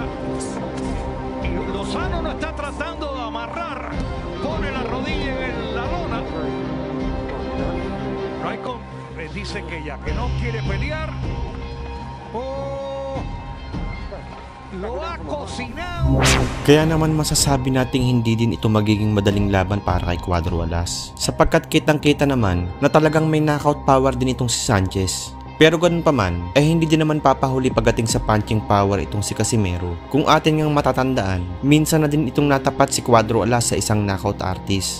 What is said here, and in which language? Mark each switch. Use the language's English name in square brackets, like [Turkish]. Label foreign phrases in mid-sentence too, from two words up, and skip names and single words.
[Spanish] Y Lozano no está tratando de amarrar. Pone la rodilla en la lona. Raikkonen dice que ya que no quiere pelear. Oh, lo ha cocinado. [Filipino] Kaya naman masasabi nating hindi din ito magiging madaling laban para kay Cuadro Alas. Sapagkat kitang-kita naman na talagang may [English] knockout power [Filipino] din itong si Sanchez. Pero ganun pa man, hindi din naman papahuli pagdating sa [English] punching power [Filipino] itong si Casimero. Kung atin ngang matatandaan, minsan na din itong natapat si Cuadro Alas sa isang [English] knockout artist.